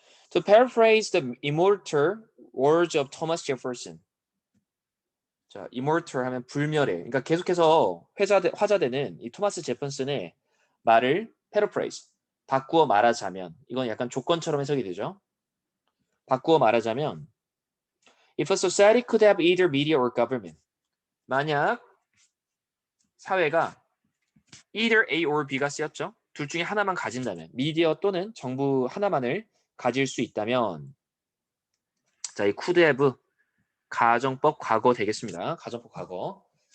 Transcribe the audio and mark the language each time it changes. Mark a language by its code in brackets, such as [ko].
[en] To paraphrase the immortal words of Thomas Jefferson. [ko] 자, immortal 하면 불멸의. 그러니까 계속해서 화자되는 이 토마스 제퍼슨의 말을 paraphrase, 바꾸어 말하자면 이건 약간 조건처럼 해석이 되죠. 바꾸어 말하자면 [en] If a society could have either media or government. [ko] 만약 사회가 either A or B가 쓰였죠. 둘 중에 하나만 가진다면 미디어 또는 정부 하나만을 가질 수 있다면 자, 이 [en] could have [ko] 가정법 과거 되겠습니다. 가정법 과거.